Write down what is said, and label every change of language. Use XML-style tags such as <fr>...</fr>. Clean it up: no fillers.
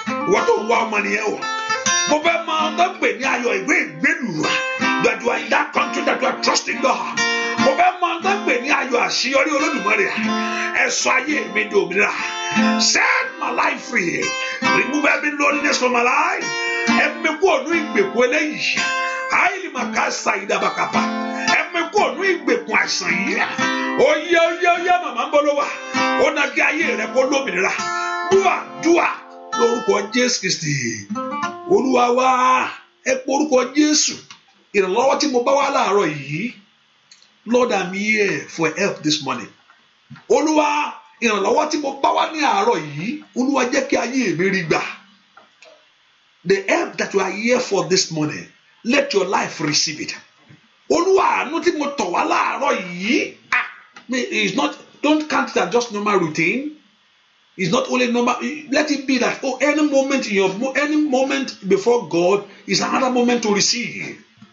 <yo>Ìwọ́n tó ń wá ọmọ nìyẹn o. Mo fẹ́ mọ tó ń pè ní ayọ̀ ìwé ìgbélú.</yo> <en>That you are in that country that you are trusting God.</en> <yo>Mo fẹ́ mọ tó ń pè ní ayọ̀ àṣeyọrí Olódùmarè. Ẹ sọ ayé mi di òmìnira.</yo> <en>Set my life free. Remove every loneliness from my life.</en> <yo>Ẹ mi kú ònú ìgbèkùn eléyìí. Àìlì màkà ṣàyídà bàkàpà. Ẹ mi kú ònú ìgbèkùn àìsàn yìí. Oyè màmá ń bọ́ ló wà. Ó na kí ayé rẹ̀ kó lómìnira. Dúà lórúkọ Jésù Kristi. Olúwa wá. Ẹ pé orúkọ Jésù. Ìrànlọ́wọ́ tí mo bá wá láàárọ̀ yìí.</yo> <en>Lord, I'm here for help this morning.</en> <yo>Olúwa, ìrànlọ́wọ́ tí mo bá wá ní àárọ̀ yìí. Olúwa jẹ́ kí ayé mi rí gbà.</yo> <en>The help that you are here for this morning, let your life receive it.</en> <yo>Olúwa, àánú tí mo tọ̀ wá láàárọ̀ yìí.</yo> <en>It's not, don't count it as just normal routine. It's not only normal. Let it be that any moment before God is another moment to receive.</en>